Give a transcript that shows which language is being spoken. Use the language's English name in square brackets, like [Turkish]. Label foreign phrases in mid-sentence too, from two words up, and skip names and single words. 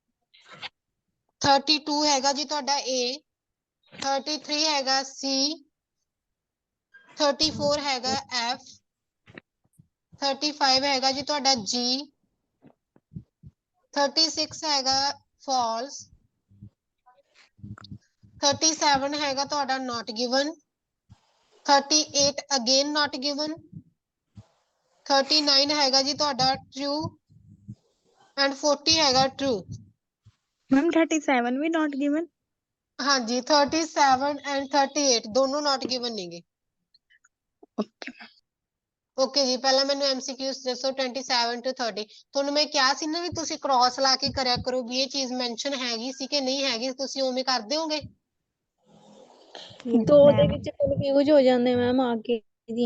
[Punjabi] 32 ਹੈਗਾ ਜੀ ਤੁਹਾਡਾ A। 33 ਹੈਗਾ C। 34 ਹੈਗਾ F। 35 ਹੈਗਾ ਜੀ ਤੁਹਾਡਾ G। 36 ਹੈਗਾ false। 37 ਹੈਗਾ ਤੁਹਾਡਾ [English] not given। 38 again not given। [Punjabi] 39 ਹੈਗਾ ਜੀ ਤੁਹਾਡਾ [English] true and [Punjabi] 40 ਹੈਗਾ true। ਮੈਮ 37 ਵੀ [English] not given। [Punjabi] ਹਾਂਜੀ 37 and 38 ਦੋਨੋਂ [English] not given [Punjabi] ਨੇਗੇ। ਓਕੇ ਜੀ, ਪਹਿਲਾਂ ਮੈਨੂੰ MCQs ਦੱਸੋ 27 to 30। ਤੁਹਾਨੂੰ ਮੈਂ ਕਿਹਾ ਸੀ ਨਾ ਵੀ ਤੁਸੀਂ ਕ੍ਰਾਸ ਲਾ ਕੇ ਕਰਿਆ ਕਰੋ ਵੀ ਇਹ ਚੀਜ਼ ਮੈਂਸ਼ਨ ਹੈਗੀ ਸੀ ਕਿ ਨਹੀਂ ਹੈਗੀ, ਤੁਸੀਂ ਉਵੇਂ ਕਰ ਦਿਓਗੇ। ਦੋ ਦੇ ਵਿੱਚ ਕਨਫਿਊਜ਼ ਹੋ ਜਾਂਦੇ ਮੈਮ ਆ ਕੇ ਜੀ।